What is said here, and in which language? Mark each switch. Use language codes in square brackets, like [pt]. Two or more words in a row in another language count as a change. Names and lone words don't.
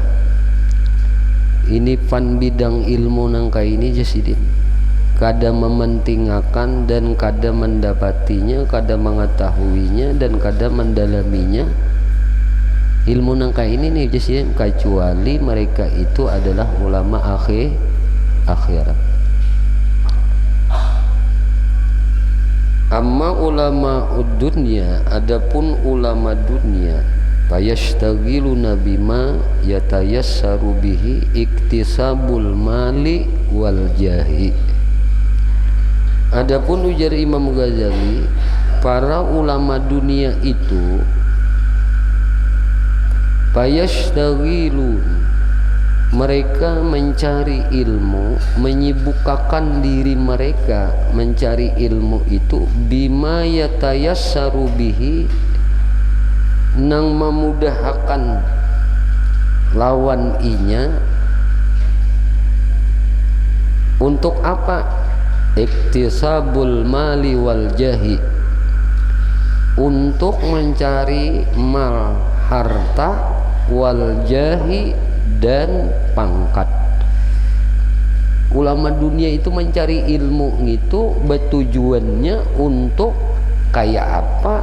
[bjn] Ini pan bidang ilmu nangka ini jasidin, kada mementingakan dan kada mendapatinya, kada mengetahuinya dan kada mendalaminya ilmu nangka ini nih jasidin, kecuali mereka itu adalah ulama akhirat. [ar] أما علماء الدنيا, [bjn] adapun ulama dunia, [ar] فيشتغلون بما يتيسر به اكتساب المال والجاه. [bjn] Adapun ujar Imam Ghazali, para ulama dunia itu fayashtagilun, mereka mencari ilmu, menyibukkan diri mereka mencari ilmu itu [ar] بما يتيسر به, [bjn] nang memudahkan lawan inya. Untuk apa? [ar] اكتساب المال والجاه, [bjn] untuk mencari mal, harta, [ar] والجاه, [bjn] dan pangkat. Ulama dunia itu mencari ilmu itu bertujuannya untuk kayak apa?